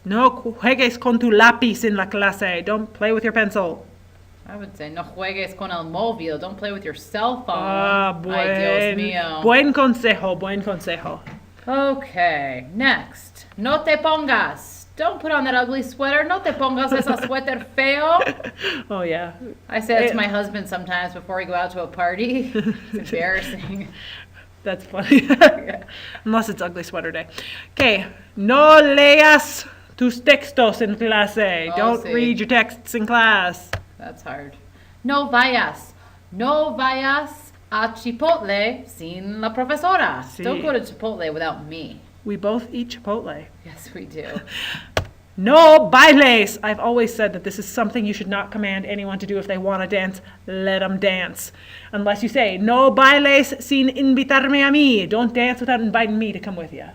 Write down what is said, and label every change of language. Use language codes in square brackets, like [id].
[es] No juegues con tu lápiz en la clase. [en] Don't play with your pencil. I would say [es] no juegues con el móvil. [en] Don't play with your cell phone. Ah, [es] Ay, Dios mío. buen consejo, buen consejo. [en] Okay, next. [es] No te pongas. [en] Don't put on that ugly sweater. [es] No te pongas esa suéter feo. [en] Oh, yeah. I say that to my husband sometimes before we go out to a party. It's embarrassing. That's funny. Unless it's ugly sweater day. Okay. [es] No leas tus textos en clase. Oh, [en] Don't [es] sí. [en] read your texts in class. That's hard. [es] No vayas. No vayas a Chipotle sin la profesora. Sí. [en] Don't go to Chipotle without me. We both eat Chipotle. Yes, we do. No bailes. I've always said that this is something you should not command anyone to do. If they want to dance, let them dance. Unless you say, [es] no bailes sin invitarme a mí. [en] Don't dance without inviting me to come with you.